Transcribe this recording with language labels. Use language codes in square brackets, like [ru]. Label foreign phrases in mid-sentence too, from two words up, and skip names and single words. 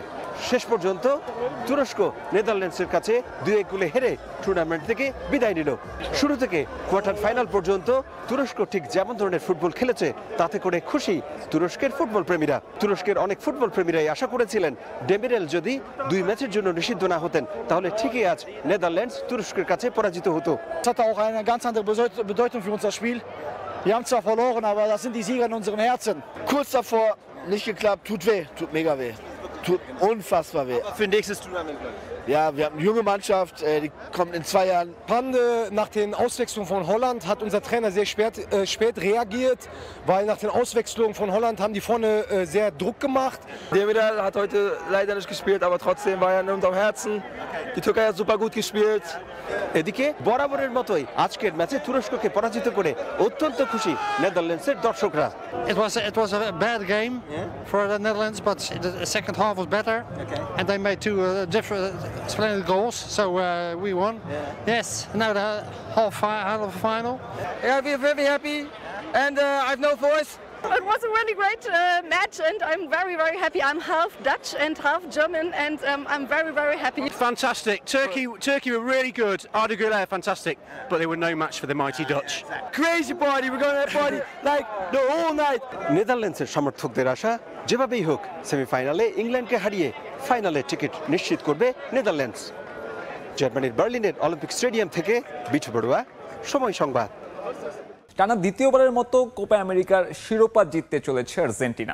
[bn] শেষ পর্যন্ত তুরস্ক নেদারল্যান্ডসের কাছে 2-1 গোলে হেরে টুর্নামেন্ট থেকে বিদায় নিল। শুরু থেকে কোয়ার্টার ফাইনাল পর্যন্ত তুরস্ক ঠিক যেমন ধরনের ফুটবল খেলেছে তাতে করে খুশি তুরস্কের ফুটবল প্রেমীরা। তুরস্কের অনেক ফুটবল প্রেমীরাই আশা করেছিলেন ডেমিরেল যদি 2 ম্যাচের জন্য নিষিদ্ধ না হতেন তাহলে ঠিকই আজ নেদারল্যান্ডস তুরস্কের কাছে পরাজিত হতো। [de] Es hatte auch eine ganz andere Bedeutung für unser Spiel. Wir haben zwar verloren, aber das sind die Sieger in unseren Herzen. Kurz davor, nicht geklappt, tut weh, tut mega weh. Tut unfassbar weh. Für nächstes Tournament. Ja, wir haben eine junge Mannschaft, die kommt in 2 Jahren. Nach den Auswechslungen von Holland hat unser Trainer sehr spät reagiert, weil nach den Auswechslungen von Holland haben die vorne sehr Druck gemacht. Demirel hat heute leider nicht gespielt, aber trotzdem war er in unserem Herzen. Die Türkei hat super gut gespielt. [bn] এদিকে বরাবরের মতোই আজকের ম্যাচে তুরস্ককে পরাজিত করে অত্যন্ত খুশি নেদারল্যান্ডসের দর্শকরা। [en] It was a bad game for the Netherlands, but the second half was better, and they made 2 different splendid goals, so we won. Yes, now the half final. Yeah, we're very happy, and I have no voice. It was a really great match, and I'm very, very happy. I'm half Dutch and half German, and I'm very, very happy. Fantastic. Turkey were really good. Arda Güler, fantastic. But they were no match for the mighty Dutch. Crazy party. We're going to party like the whole night. [bn] নেদারল্যান্ডসের সমর্থকদের আশা যেভাবেই হোক সেমিফাইনালে ইংল্যান্ডকে হারিয়ে ফাইনালে টিকিট নিশ্চিত করবে নেদারল্যান্ডস। জার্মানির বার্লিনের অলিম্পিক স্টেডিয়াম থেকে বিটু বড়ুয়া, সময় সংবাদ। টানা দ্বিতীয়বারের মতো কোপা আমেরিকার শিরোপা জিততে চলেছে আর্জেন্টিনা।